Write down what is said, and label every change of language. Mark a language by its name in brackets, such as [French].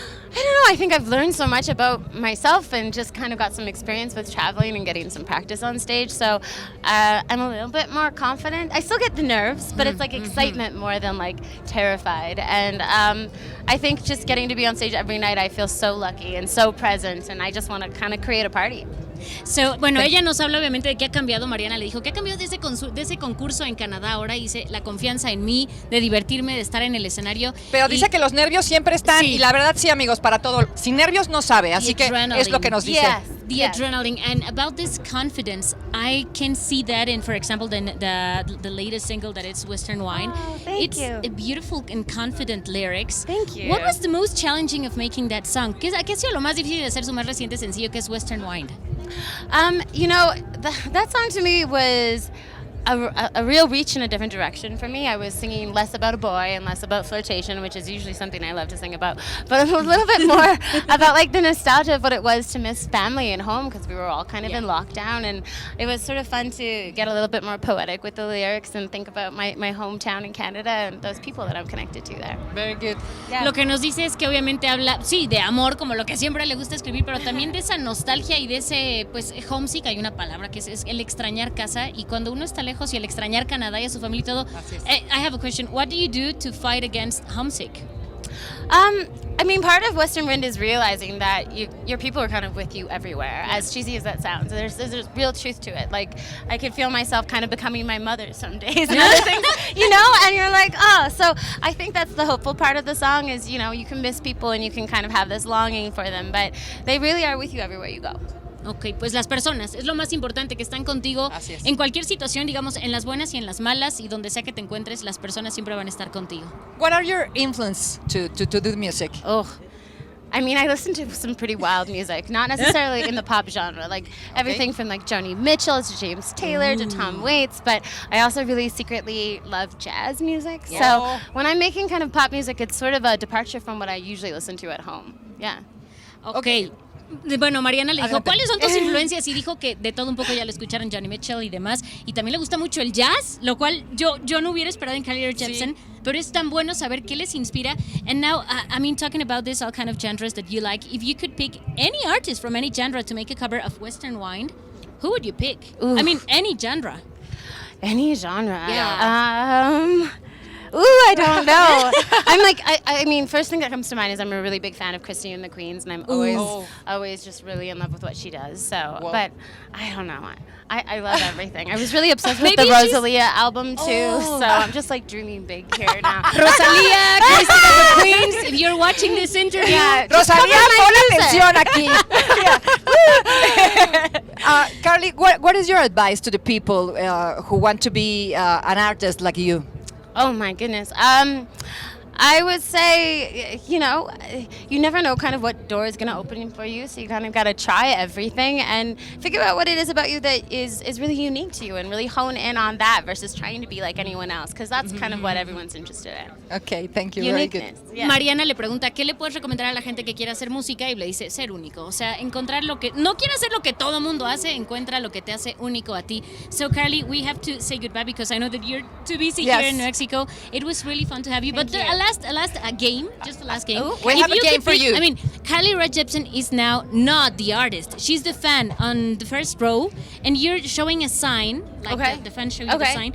[English] I don't know. I think I've learned so much about myself and just kind of got some experience with traveling and getting some practice on stage. So I'm a little bit more confident. I still get the nerves, but it's like excitement more than like terrified. And I think just getting to be on stage every night, I feel so lucky and so present. And I just want to kind of create a party. [Spanish] So, bueno, ella nos habla obviamente de qué ha cambiado. Mariana le dijo que ha cambiado de ese concurso en Canadá. Ahora dice la confianza en mí, de divertirme, de estar en el escenario. Pero dice que los nervios siempre están, Sí. y la verdad sí, amigos, para todo. Sin nervios no sabe, así que es lo que nos dice. [English] Yes. The adrenaline. And about this confidence, I can see that in, for example, the latest single that is Western Wine. Oh, thank it's you. a beautiful and confident lyrics. Thank you. What was the most challenging of making that song? [Spanish] ¿Qué ha sido lo más difícil de hacer su más reciente sencillo, que es Western Wine? [English] That song to me was a real reach in a different direction for me. I was singing less about a boy and less about flirtation, which is usually something I love to sing about, but a little bit more about like the nostalgia of what it was to miss family and home, because we were all kind of in lockdown, and it was sort of fun to get a little bit more poetic with the lyrics and think about my hometown in Canada and those people that I'm connected to there. Very good. Yeah. [Spanish] Lo que nos dice es que obviamente habla, sí, de amor, como lo que siempre le gusta escribir, pero también de esa nostalgia y de ese, pues, homesick. Hay una palabra que es el extrañar casa, y cuando uno está lejos y el extrañar Canadá y a su familia y todo. [English] I have a question. What do you do to fight against homesick? Part of Western Wind is realizing that your people are kind of with you everywhere, as cheesy as that sounds. There's real truth to it. Like, I could feel myself kind of becoming my mother some days and other things, and you're like, oh. So I think that's the hopeful part of the song is, you can miss people and you can kind of have this longing for them, but they really are with you everywhere you go. [Spanish] Ok, pues las personas, es lo más importante, que están contigo en cualquier situación, digamos, en las buenas y en las malas, y donde sea que te encuentres, las personas siempre van a estar contigo. [English] What are your influences to do music? Oh, I listen to some pretty wild music, not necessarily in the pop genre, like everything from like Joni Mitchell to James Taylor to Tom Waits, but I also really secretly love jazz music. Yeah. So when I'm making kind of pop music, it's sort of a departure from what I usually listen to at home. Yeah. Ok. [Spanish] Bueno, Mariana le dijo, ¿cuáles son tus influencias? Y dijo que de todo un poco ya lo escucharon, Joni Mitchell y demás. Y también le gusta mucho el jazz, lo cual yo no hubiera esperado en Rae Jepsen. Pero es tan bueno saber qué les inspira. [English] And now, talking about this, all kind of genres that you like, if you could pick any artist from any genre to make a cover of Western Wine, who would you pick? Oof. Any genre. Any genre. Yeah. Ooh, I don't know. I'm like, I mean, first thing that comes to mind is I'm a really big fan of Christine and the Queens, and I'm always just really in love with what she does. So, but I don't know. I love everything. I was really obsessed with the Rosalía album too, so I'm just like dreaming big here now. Rosalía, Christine and the Queens, if you're watching this interview, [Spanish] Rosalía, pon atención aquí. [English] Carly, what is your advice to the people who want to be an artist like you? Oh my goodness. I would say, you know, you never know kind of what door is going to open for you, so you kind of got to try everything and figure out what it is about you that is really unique to you and really hone in on that versus trying to be like anyone else, because that's kind of what everyone's interested in. Okay, thank you. Uniqueness. Very good. Yeah. [Spanish] Mariana le pregunta, ¿qué le puedes recomendar a la gente que quiera hacer música? Y le dice, ser único. O sea, encontrar lo que... No quiere hacer lo que todo mundo hace, encuentra lo que te hace único a ti. [English] So, Carly, we have to say goodbye because I know that you're too busy here in Mexico. It was really fun to have you. But a last game, just the last game. We have a game for you. I mean, Carly Rae Jepsen is now not the artist. She's the fan on the first row, and you're showing a sign, like the fan show you the sign.